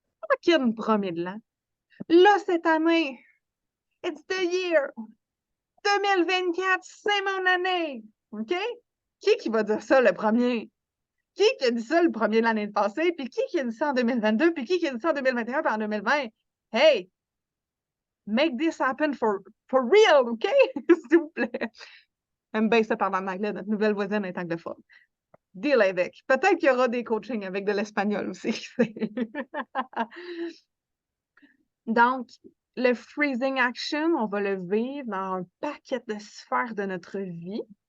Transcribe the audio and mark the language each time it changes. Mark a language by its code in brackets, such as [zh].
[fr] fucking premier de l'an. Là, cette année, [en] it's the year. [fr] 2024, c'est mon année. OK? Qui va dire ça le premier? Qui a dit ça le premier de l'année passée? Puis qui a dit ça en 2022? Puis qui a dit ça en 2021 puis en 2020? Hey! [en] Make this happen for real, OK? [fr] S'il vous plaît. J'aime bien ça parler en anglais, notre nouvelle voisine est anglophone. Deal avec. Peut-être qu'il y aura des coachings avec de l'espagnol aussi. Donc, le freezing action, on va le vivre dans un paquet de sphères de notre vie.